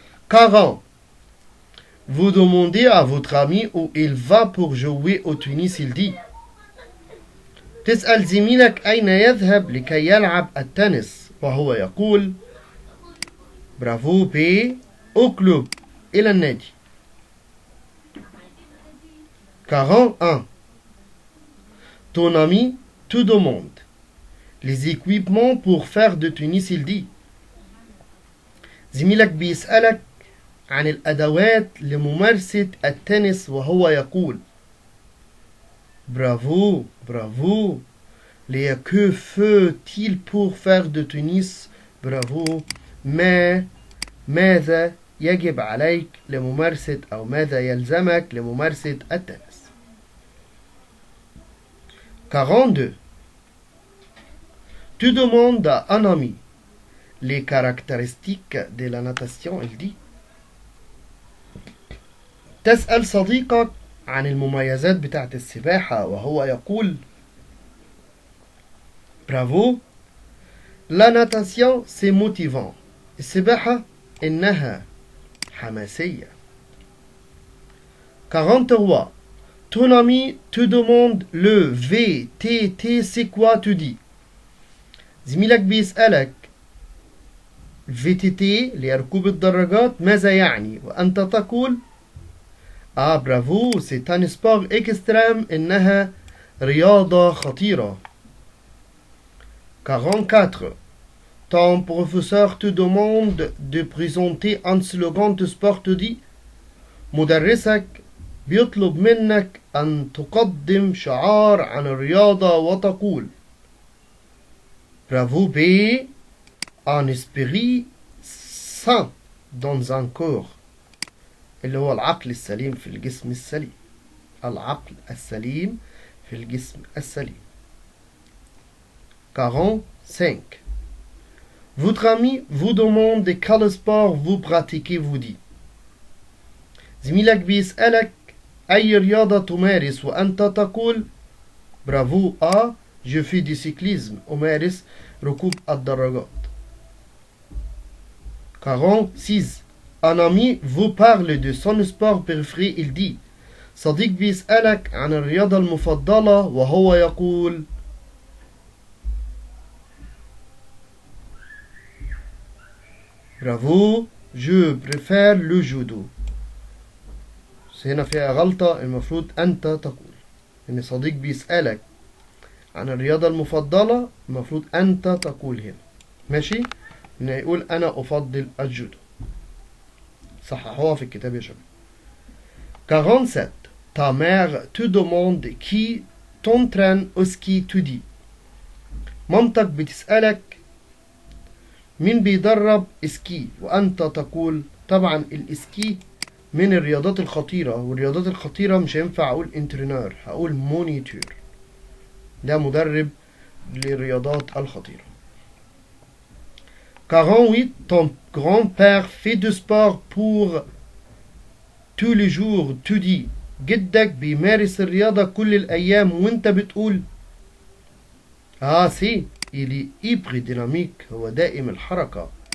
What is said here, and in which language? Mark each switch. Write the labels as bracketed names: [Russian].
[French] 40 vous demandez à votre ami où il va pour jouer au tennis il dit [Arabic] تسأل زميلك أين يذهب لكي يلعب التنس وهو يقول برافو بي [French] au club [Arabic] إلى النادي. [French] 41 ton ami te demande les équipements pour faire de tennis il dit [Arabic] زميلك بيسألك عن الأدوات لممارسة التنس وهو يقول برافو برافو [French] que faut-il pour faire de tennis [Arabic] برافو ماذا يجب عليك لممارسة أو ماذا يلزمك لممارسة التنس. [French] 42 tu demandes à un ami les caractéristiques de la natation il dit [Arabic] تسأل صديقك عن المميزات بتاعت السباحة وهو يقول برافو [French] la natation c'est motivant [Arabic] السباحة إنها حماسية. [French] 43 ton ami te demande le VTT c'est quoi tu dis [Arabic] زميلك بيسألك VTT لركوب الدراجات ماذا يعني وأنت تقول برافو [French] c'est un sport extrême [Arabic] إنها رياضة خطيرة. [French] 44 ton professeur te demande de présenter un slogan de sport tu dis [Arabic] مدرسك بيطلب منك أن تقدم شعار عن الرياضة وتقول برافو بي [French] un esprit sain dans un corps [Arabic] اللي هو العقل السليم في الجسم السليم العقل السليم في الجسم السليم. [French] 45 votre ami vous demande quel sport vous pratiquez vous dit [Arabic] زميلك بيسألك أي رياضة تمارس وأنت تقول برافو [French] je fais du cyclisme [Arabic] أمارس ركوب الدراجات. [French] 46 un ami vous parle de son sport préféré il dit [Arabic] صديق بيسألك عن الرياضة المفضلة وهو يقول برافو [French] je préfère le judo. [Arabic] هنا فيها غلطة المفروض أنت تقول إن صديق بيسألك عن الرياضة المفضلة المفروض أنت تقول هنا ماشي إنه يقول أنا أفضل الجودو صححوها في الكتاب يا شباب. [French] 47 ta mère te demande qui t'entraîne au ski tu dis [Arabic] مامتك بتسألك مين بيدرب اسكي وأنت تقول طبعا الاسكي من الرياضات الخطيرة، والرياضات الخطيرة مش هينفع أقول انترينور، هقول مونيتور، ده مدرب للرياضات الخطيرة. [French] 48 ton grand-père fait du sport pour tous les jours. tu dis [Arabic] جدك بيمارس الرياضة كل الأيام وانت بتقول سي [French] il est hyper dynamique، [Arabic] هو دائم الحركة.